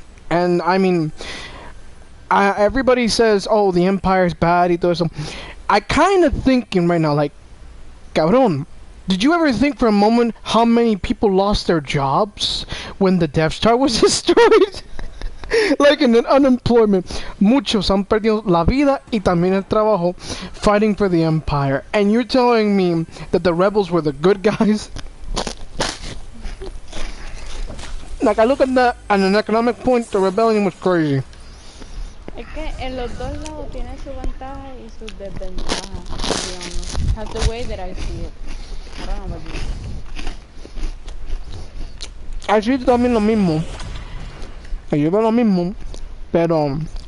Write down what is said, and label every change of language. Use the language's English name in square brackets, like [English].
[English] And, I mean, everybody says, oh, the Empire's bad [Spanish] y todo eso. [English] I kind of thinking right now, like, cabrón, did you ever think for a moment how many people lost their jobs when the Death Star was destroyed? Like in an unemployment. [Spanish] Muchos han perdido la vida y también el trabajo [English] fighting for the Empire. And you're telling me that the rebels were the good guys? Like, I look at that, on an economic point, the rebellion was crazy. [Spanish] Es que en los dos lados tiene su ventaja y sus desventajas, digamos. [English] That's the way that I see it. I don't know about you. [Spanish] Así también lo mismo. Yo veo lo mismo, pero...